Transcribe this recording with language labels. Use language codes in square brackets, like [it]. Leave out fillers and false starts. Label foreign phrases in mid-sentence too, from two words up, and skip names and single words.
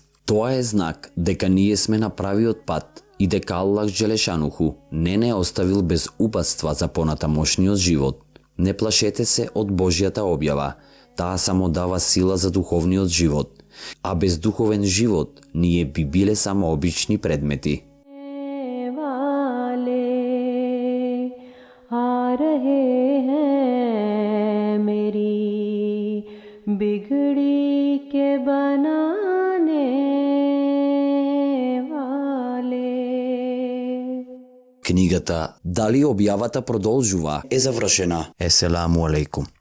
[mk] Тоа е знак дека ние сме на правиот пат и дека Аллах Джелешануху не оставил без упатства за понатамошниот живот. Не плашете се од Божјата објава, таа само дава сила за духовниот живот, а без духовен живот ние би биле само обични предмети. [ur] بگڑی کے بنانے والے. [mk] Книгата Дали објавата продолжува е завршена. [ar] السلام علیکم.